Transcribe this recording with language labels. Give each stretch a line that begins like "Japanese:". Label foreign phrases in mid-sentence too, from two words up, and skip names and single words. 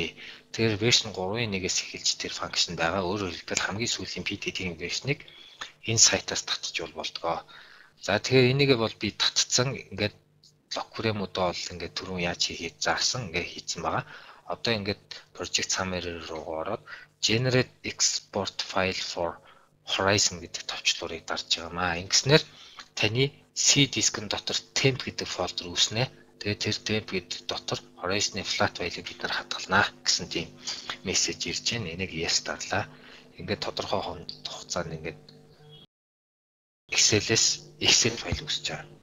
Mongolian: Тэгэхээр version 3.1-ээс эхэлж тэр function байгаа. Өөрөөр хэлбэл хамгийн сүүлийн PDD-ийн version-ыг энэ сайтаас татчих болдгоо. За тэгэхээр энийг бол би татцсан ингээд log frame-уудаа бол ингээд түрүүн яаж хийгээд заасан ингээд хийцэн байгаа. Одоо ингээд
English: project summary
Mongolian: руу ороод
English: generate export file for horizon
Mongolian: гэдэг товчлуурыг дарж байгаамаа. Ингэснээр таны C disk-ын дотор temp гэдэг фолдер үүснэ. Тэгээд тэр temp гэдэг дотор horizon-ы
English: flat file-
Mongolian: ыг бид нар хадгалнаа гэсэн тийм мессеж ирж байна. Энийг yes дарлаа. Ингээд тодорхой хугацаанд ингээд Excel-ээс Excel файл үүсэж байгаа.